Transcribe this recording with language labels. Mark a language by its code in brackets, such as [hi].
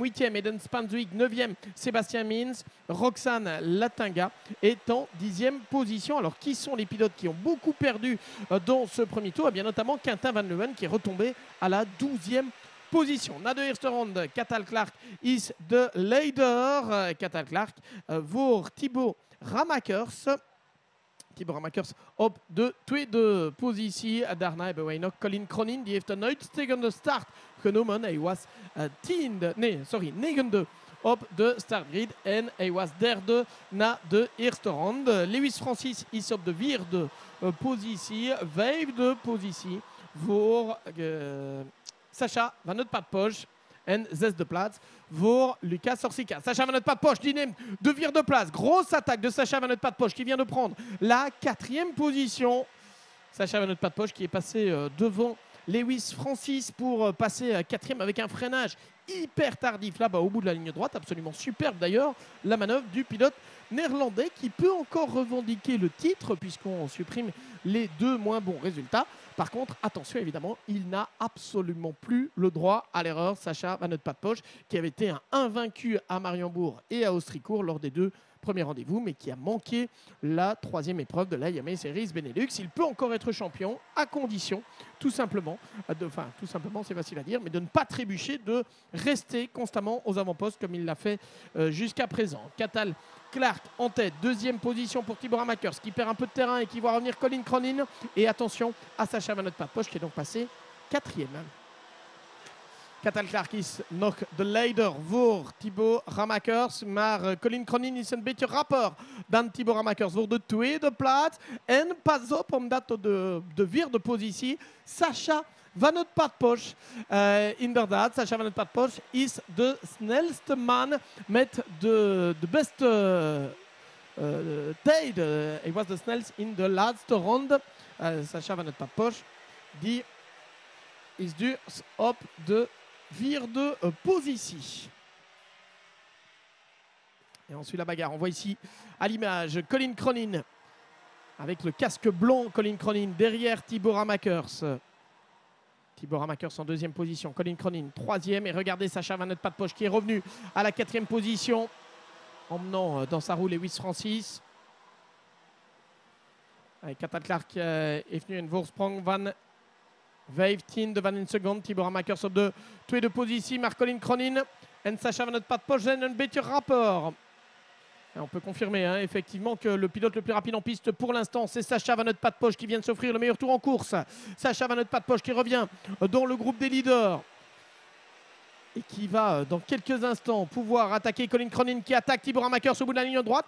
[fr] 8e, Eden Spanswick. 9e, Sébastien Mins. Roxane Latinga est en 10e position. Alors, qui sont les pilotes qui ont beaucoup perdu dans ce premier tour? Eh bien, notamment Quentin Van Leeuwen qui est retombé à la 12e position. [nl] Na de eerste ronde, Cathal Clark is de leider. Cathal Clark voor Thibaut Ramakers. Thibaut Ramakers op de tweede positie. Daarna hebben wij nog Colin Cronin. Die heeft een uitstekende start genomen. Hij was negende op de startgrid. En hij was derde na de eerste ronde. Lewis Francis is op de vierde positie. Vijfde positie voor Sacha Van Nootpad-Posch. En zesde plaats voor Lucas Orsica. Sacha Van Nootpad-Posch die neemt de vierde place. [fr] Grosse attaque de Sacha Van Nootpad-Posch qui vient de prendre la 4e position. Sacha Van Nootpad-Posch qui est passé devant Lewis Francis pour passer 4e avec un freinage hyper tardif là-bas au bout de la ligne droite. Absolument superbe d'ailleurs la manœuvre du pilote néerlandais qui peut encore revendiquer le titre puisqu'on supprime les deux moins bons résultats. Par contre, attention évidemment, il n'a absolument plus le droit à l'erreur. Sacha Van Nootpad-Posch qui avait été un invaincu à Mariembourg et à Austricourt lors des deux premiers rendez-vous, mais qui a manqué la 3e épreuve de la Yame Series Benelux. Il peut encore être champion à condition, tout simplement, tout simplement c'est facile à dire, mais de ne pas trébucher, de rester constamment aux avant-postes comme il l'a fait jusqu'à présent. Cathal Clark en tête, 2e position pour Thibaut Ramakers qui perd un peu de terrain et qui voit revenir Colin Cronin. Et attention à Sacha Van Nootpad-Posch qui est donc passé 4e. [nl] Cathal Clark is nog de leider voor Thibaut Ramakers. Maar Colin Cronin is een beetje rapper dan Thibaut Ramakers voor de tweede plaats. En pas op, omdat op de vierde positie Sacha Van Padposh inderdaad, Sacha Van Padposh is de snelste man met de beste tijd. Hij was de snelst in de laatste ronde. Sacha Van Padposh, die is dus op de 4e positie. [fr] Et on suit la bagarre. On voit ici à l'image Colin Cronin avec le casque blanc. Colin Cronin derrière Tibor Ramakers. Tibor Ramakers en 2e position. Colin Cronin 3e. Et regardez Sacha Van Padposh qui est revenu à la 4e position, emmenant dans sa roue Lewis Francis. Avec [nl] Cathal Clark est venu en voorsprong van 15 van een seconde. Tibor Ramakers op de 2e positie. Maar Colin Cronin en Sacha Van Padposh zijn een beetje rapport. [fr] Et on peut confirmer effectivement que le pilote le plus rapide en piste pour l'instant, c'est Sacha Van Padposh qui vient de s'offrir le meilleur tour en course. Sacha Van Padposh qui revient dans le groupe des leaders et qui va dans quelques instants pouvoir attaquer Colin Cronin qui attaque Tibor Ramakers au bout de la ligne droite.